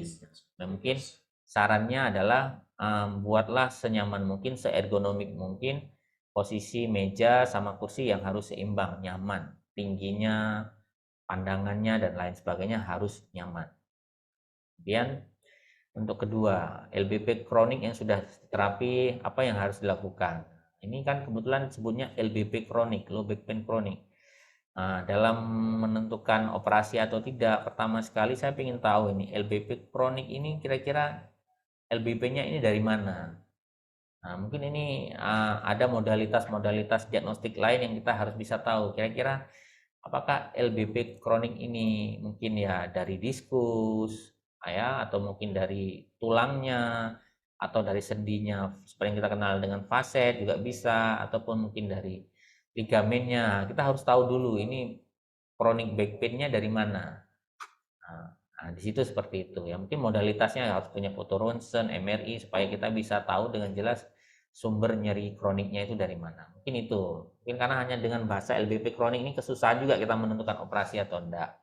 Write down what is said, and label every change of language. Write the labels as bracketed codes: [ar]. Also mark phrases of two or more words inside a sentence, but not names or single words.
[id] Nah, mungkin sarannya adalah buatlah senyaman mungkin, seergonomik mungkin posisi meja sama kursi yang harus seimbang, nyaman, tingginya, pandangannya dan lain sebagainya harus nyaman. Kemudian untuk kedua, LBP kronik yang sudah terapi, apa yang harus dilakukan? Ini kan kebetulan disebutnya LBP kronik, [en] low back pain kronik. [id] Nah, dalam menentukan operasi atau tidak, pertama sekali saya ingin tahu ini LBP kronik ini kira-kira LBP-nya ini dari mana? Nah, mungkin ini ada modalitas-modalitas diagnostik lain yang kita harus bisa tahu. Kira-kira apakah LBP kronik ini mungkin ya dari diskus, ya, atau mungkin dari tulangnya, atau dari sendinya seperti yang kita kenal dengan facet juga bisa, ataupun mungkin dari ligamennya. Kita harus tahu dulu ini [en] chronic back pain-nya [id] dari mana. Nah, di situ seperti itu ya. Mungkin modalitasnya harus punya foto ronsen, MRI supaya kita bisa tahu dengan jelas sumber nyeri kroniknya itu dari mana. Mungkin itu. Mungkin karena hanya dengan bahasa LBP kronik ini kesusahan juga kita menentukan operasi atau enggak.